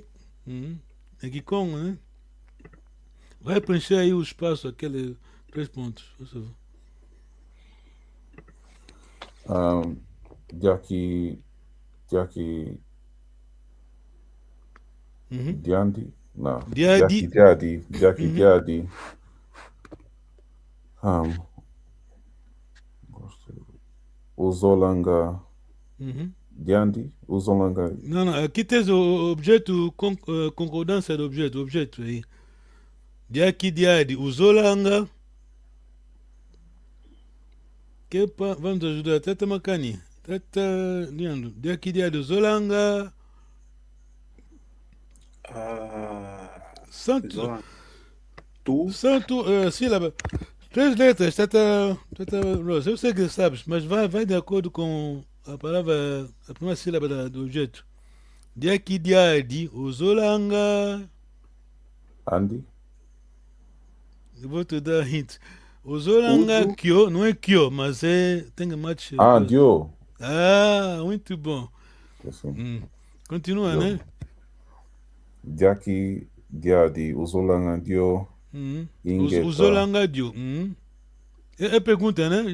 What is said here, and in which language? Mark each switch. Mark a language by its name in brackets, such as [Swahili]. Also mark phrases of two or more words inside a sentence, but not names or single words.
[Portuguese] Aqui como, né? Vai preencher aí o espaço, aquele 3 pontos, por favor. [Kongo] Jackie Diandi? Não. [Portuguese] Diadi. [Kongo] Jackie Diadi. Uzolanga Diandi? Uzolanga. [Portuguese] Não, aqui tens o objeto, concordância do objeto aí. [Kongo] Jackie Diadi, Uzolanga. [Portuguese] Vamos ajudar, Tata Macani. [Kongo] Tata Leandro. Jackie Diadi, Uzolanga. [Portuguese] Santo. Sílaba. 3 letras, Tata Rose. Eu sei que sabes, mas vai de acordo com a palavra, a primeira sílaba do objeto. [Kongo] Jackie Diadi, Uzolanga. [Portuguese] Andy? Eu vou te dar hint. [Kongo] Uzolanga Kyo, [Portuguese] não é Kyo, mas tem match. Dio. Muito bom. Continua, Dio. né? [Kongo] Jackie Diadi, Uzolanga Dio. Uzolanga Dio. [Portuguese] É pergunta, né?